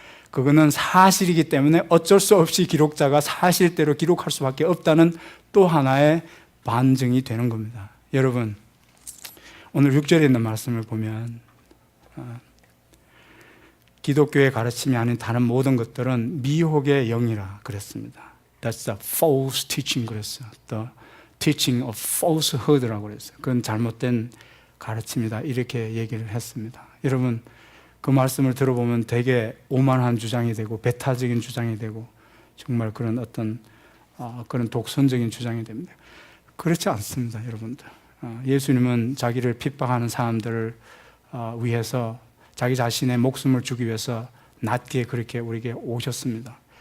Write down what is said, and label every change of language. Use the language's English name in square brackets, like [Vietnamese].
[Korean] 그거는 사실이기 때문에 어쩔 수 없이 기록자가 사실대로 기록할 수밖에 없다는 또 하나의 반증이 되는 겁니다. 여러분, 오늘 6절에 있는 말씀을 보면 기독교의 가르침이 아닌 다른 모든 것들은 미혹의 영이라 그랬습니다. [English] That's a false teaching [Korean] 그랬어요. [English] The teaching of falsehood [Korean] 라고 그랬어요. 그건 잘못된 가르침이다 이렇게 얘기를 했습니다. 여러분, 그 말씀을 들어보면 되게 오만한 주장이 되고 배타적인 주장이 되고 정말 그런 어떤 그런 독선적인 주장이 됩니다. 그렇지 않습니다, 여러분들. 예수님은 자기를 핍박하는 사람들을 위해서 자기 자신의 목숨을 주기 위해서 낮게 그렇게 우리에게 오셨습니다.